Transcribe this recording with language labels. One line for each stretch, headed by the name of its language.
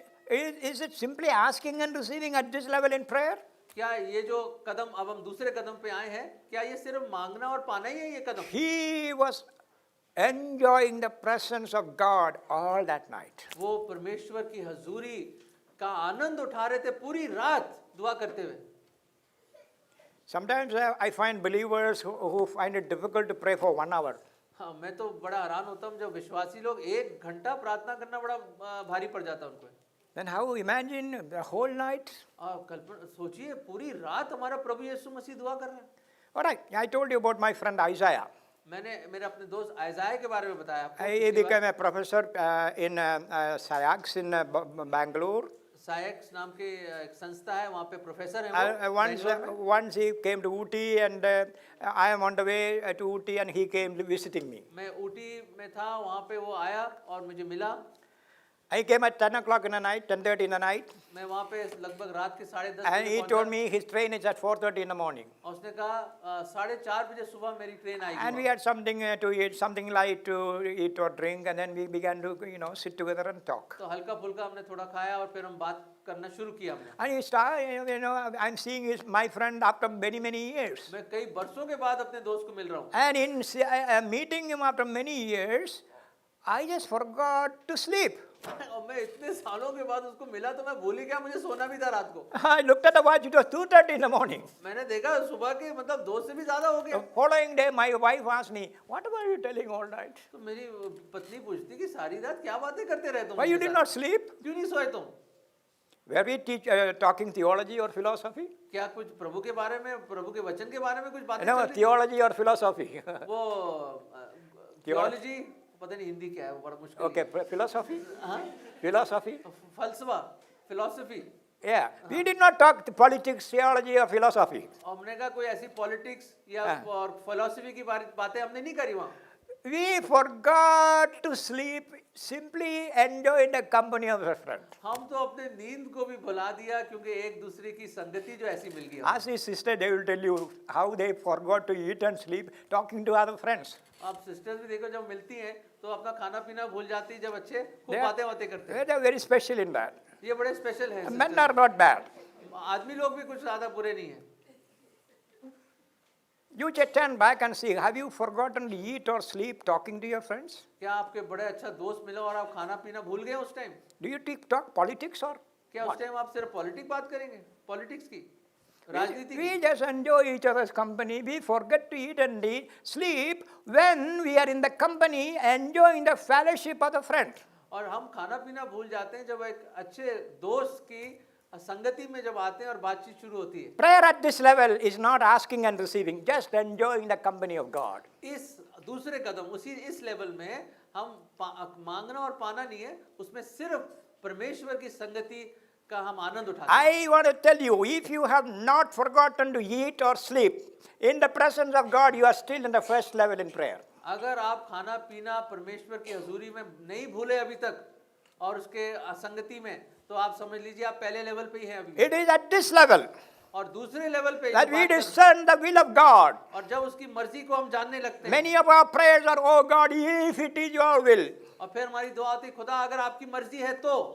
English: Is it simply asking and receiving at this level in prayer?
Hindi: क्या ये जो कदम अब हम दूसरे कदम पे आए हैं, क्या ये सिर्फ मांगना और पाना ही है ये कदम?
English: He was enjoying the presence of God all that night.
Hindi: वो परमेश्वर की हजूरी का आनंद उठा रहे थे पूरी रात दुआ करते हुए।
English: Sometimes I find believers who find it difficult to pray for 1 hour.
Hindi: हाँ, मैं तो बड़ा हैरान होता हूँ जब विश्वासी लोग 1 घंटा प्रार्थना करना बड़ा भारी पड़ जाता है उनको।
English: Then how imagine the whole night?
Hindi: कल्पना सोचिए पूरी रात हमारा प्रभु यीशु मसीह दुआ कर रहा है।
English: All right, I told you about my friend Isaiah.
Hindi: मैंने मेरे अपने दोस्त आइज़ाया के बारे में बताया आपको।
English: He became a professor in SAIAGS in Bangalore.
Hindi: Sykes नाम के एक संस्था है, वहाँ पे प्रोफेसर हैं वो।
English: Once he came to Ooty and I am on the way to Ooty and he came visiting me.
Hindi: मैं ऊटी में था, वहाँ पे वो आया और मुझे मिला।
English: I came at 10 o'clock in the night, 10:30 in the night.
Hindi: मैं वहाँ पे लगभग रात के 10:30
English: And he
Hindi: बजे
English: told
Hindi: पहुँचा।
English: me his train is at 4:30 in the morning.
Hindi: और उसने कहा 4:30 बजे सुबह मेरी ट्रेन आएगी।
English: And we had something to eat, something light to eat or drink, and then we began to, sit together and talk.
Hindi: तो हल्का फुल्का हमने थोड़ा खाया और फिर हम बात करना शुरू किया हमने।
English: And he started, I'm seeing my friend after many, many years.
Hindi: मैं कई बरसों के बाद अपने दोस्त को मिल रहा हूँ।
English: And in meeting him after many years, I just forgot to sleep.
Hindi: और मैं इतने सालों के बाद उसको मिला तो मैं भूल ही गया, मुझे सोना भी था रात को।
English: I looked at the watch, it was 2:30 in the morning.
Hindi: मैंने देखा सुबह के मतलब 2 से भी ज्यादा हो गया।
English: The following day, my wife asked me, what were you telling all night?
Hindi: तो मेरी पत्नी पूछती कि सारी रात क्या बातें करते रहे तुम?
English: Why you did not sleep?
Hindi: क्यों नहीं सोए तुम?
English: Were we talking theology or philosophy?
Hindi: क्या कुछ प्रभु के बारे में, प्रभु के वचन के बारे में कुछ बातें
English: No,
Hindi: चल रही थी?
English: theology or philosophy.
Hindi: वो थियोलॉजी, पता नहीं हिंदी क्या है, वो बड़ा मुश्किल
English: Okay, philosophy?
Hindi: है। हाँ?
English: Philosophy?
Hindi: फलसफा, philosophy.
English: Yeah, we did not talk politics, theology or philosophy.
Hindi: और हमने कहा कोई ऐसी पॉलिटिक्स या और फिलोसफी की बातें हमने नहीं करी वहाँ।
English: We forgot to sleep, simply enjoyed the company of a friend.
Hindi: हम तो अपने नींद को भी भुला दिया क्योंकि एक दूसरे की संगति जो ऐसी मिल गई।
English: Ask his sister, they will tell you how they forgot to eat and sleep, talking to other friends.
Hindi: आप सिस्टर्स भी देखो जब मिलती हैं तो अपना खाना पीना भूल जाती है, जब अच्छे खूब बातें करते हैं।
English: They are very special in that.
Hindi: ये बड़े स्पेशल हैं।
English: Men are not bad.
Hindi: आदमी लोग भी कुछ ज्यादा बुरे नहीं हैं।
English: You just turn back and see, have you forgotten to eat or sleep talking to your friends?
Hindi: क्या आपके बड़े अच्छा दोस्त मिला और आप खाना पीना भूल गए उस time?
English: Do you talk politics or?
Hindi: क्या उस टाइम आप सिर्फ पॉलिटिक्स बात करेंगे, पॉलिटिक्स की, राजनीति की?
English: We just enjoy each other's company. We forget to eat and sleep when we are in the company, enjoying the fellowship of the friend.
Hindi: और हम खाना पीना भूल जाते हैं जब एक अच्छे दोस्त की संगति में जब आते हैं और बातचीत शुरू होती है।
English: Prayer at this level is not asking and receiving, just enjoying the company of God.
Hindi: इस दूसरे कदम इस लेवल में हम मांगना और पाना नहीं है, उसमें सिर्फ परमेश्वर की संगति का हम आनंद उठाते हैं।
English: I want to tell you, if you have not forgotten to eat or sleep, in the presence of God, you are still in the first level in prayer.
Hindi: अगर आप खाना पीना परमेश्वर की हजूरी में नहीं भूले अभी तक और उसके संगति में, तो आप समझ लीजिए आप पहले लेवल पे ही हैं अभी।
English: It is at this level
Hindi: और दूसरे लेवल पे
English: that we discern the will of God.
Hindi: और जब उसकी मर्जी को हम जानने लगते हैं,
English: Many of our prayers are, oh God, if it is your will.
Hindi: और फिर हमारी दुआ आती, खुदा अगर आपकी मर्जी है तो।